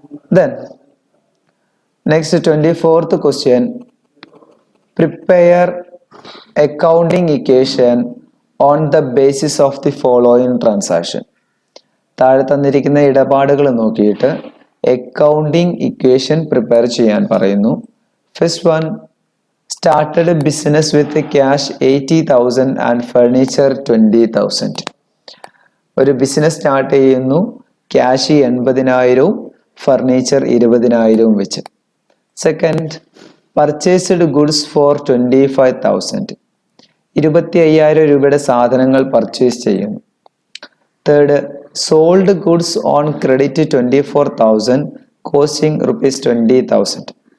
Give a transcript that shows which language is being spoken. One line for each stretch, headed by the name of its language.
English: Then next 24th question, prepare accounting equation on the basis of the following transaction.
Malayalam: താഴെ തന്നിരിക്കുന്ന ഇടപാടുകൾ നോക്കിയിട്ട് accounting equation prepare ചെയ്യാൻ പറയുന്നു.
English: First one, started a business with cash 80,000 and furniture 20,000.
Malayalam: ഒരു business start ചെയ്യുന്നു, cash 80,000 furniture 20,000 വെച്ച്.
English: Second, purchased goods for 25,000.
Malayalam: 25,000 രൂപയുടെ സാധനങ്ങൾ പർച്ചേസ് ചെയ്യുന്നു.
English: Third, sold goods on credit 24,000 costing ₹20,000.